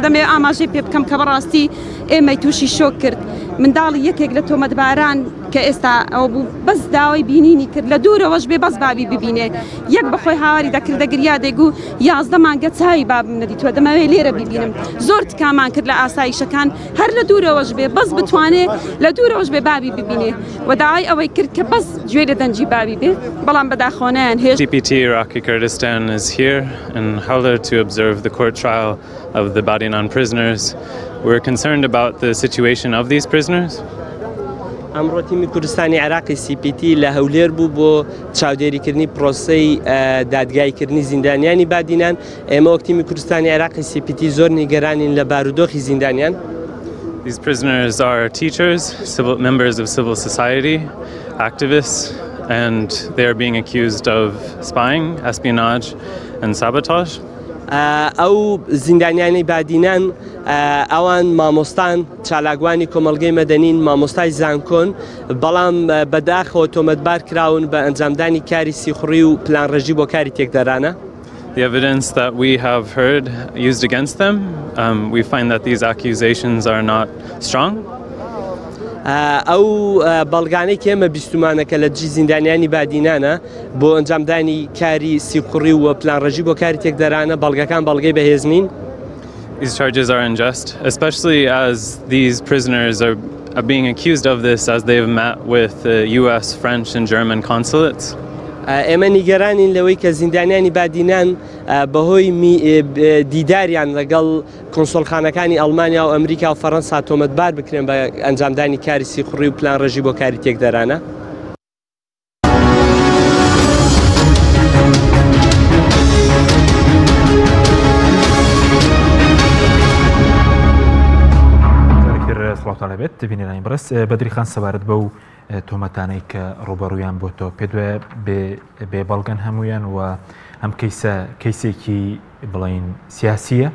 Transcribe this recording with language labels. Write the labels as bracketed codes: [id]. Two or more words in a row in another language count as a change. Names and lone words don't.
[ckb] دەمێ ئاماژەی پێ بکەم کە بەڕاستی ئێمەی تووشی شۆک کرد منداڵی یەکێک لە تۆمەتباران کە ئێستا ئەو بوو بەس داوای بینینی کرد لە دوورەوەش بێ بەس بابی ببینێ یەک بەخۆی هاواری دەکردە گریا دەیگو 11 مانگە چاوی بابم نەدیتوە دەمەوێت لێرە ببینم زۆر تکامان کرد لە ئاسایشەکان هەر لە دوورەوەش بێ بەس بتوانێت لە دوورەوەش بێ بابی ببینێ و داوای ئەوەی کرد کە بەس گوێ لە دەنجی بابی بێ بەڵام بەداخۆنیان هێش [en] CPT Iraqi Kurdistan is here in Hawler to observe the court trial of the Badianan prisoners. We're concerned about the situation of these prisoners. [ckb] ئەمڕۆ تیمی کوردستانی عێراقی CPT لە هەولێر بوو بۆ چاودێریکردنی پرۆسەی دادگایکردنی زیندانیانی بادینان ئێمە وەک تیمی کوردستانی عێراقی CPT زۆر نیگەرانین لە بارودۆخی زیندانیان. [en] These prisoners are teachers, members of civil society, activists, and they are being accused of spying, espionage, and sabotage. [ckb] ئەو زیندانیانی بادینان ئەوان مامۆستان چالاکوانی کۆمەڵگەی مەدەنین مامۆستای زانکۆن بەڵام بەداخەوە تۆمەتبار کراون بە ئەنجامدانی کاری سیخڕی و پلانڕێژی بۆ کاری تێکدەرانە. [en] The evidence that we have heard used against them, we find that these accusations are not strong. [ckb] ئەو بەڵگانەی کێمە بیستمانەکە لە جی زیندانیانی بادینانە بۆ ئەنجامدانی کاری سیقڕی و پلانڕژی بۆ کاری تێکدەرانە بەڵگەکان بەڵگەی بەهێزنین. [en] These charges are unjust, especially as these prisoners are being accused of this as they have met with the US, French and German consulates. [ckb] ئێمە نیگەرانین لەوەی کە زیندانیانی بادینان بەهۆی دیداریان لەگەڵ کۆنسۆڵخانەکانی ئەڵمانیا و ئەمریکا و فەڕەنسا تۆمەتبار بکرێن بە ئەنجامدانی کاری سیقڕی و پلانڕژی بۆ کاری تێکدەرانە. سڵاوتان لەبێت بینێرانی بەڕست بەدری خان سەبارەت بە و تۆمەتانەی کە ڕوبەڕوویان بۆ تۆ پێ بێ بەڵگەن هەمویان و ئەم کەیسێکی بڵین سیاسیە